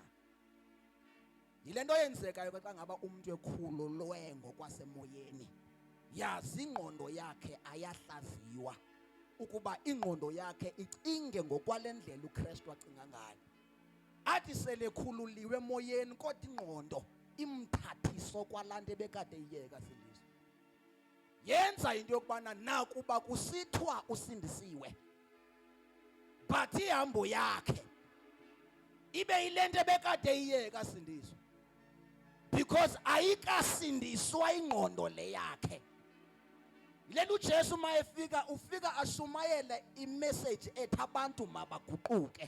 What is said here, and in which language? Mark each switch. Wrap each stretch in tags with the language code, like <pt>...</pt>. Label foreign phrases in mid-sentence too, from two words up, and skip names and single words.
<xh>Yile nto yenzekayo xa ngaba umuntu ekhululwe ngokwasemoyeni, yazi ingqondo yakhe ayahlaziywa ukuba ingqondo yakhe icinge ngokwale ndlela uKristu acinga ngayo. Athi selekhululiwe emoyeni kodwa ingqondo imthathiso kwalanto ebekade iyeka sindiswa. Yenza into yokubana nakuba kusithwa usindisiwe, but ihambo yakhe ibe yilento ebekade iyeka sindiswa, because ayikasindiswa ingqondo le yakhe. Yile uJesu mayefika ufika ashumayele imessage ethi abantu mabaguquke.</xh>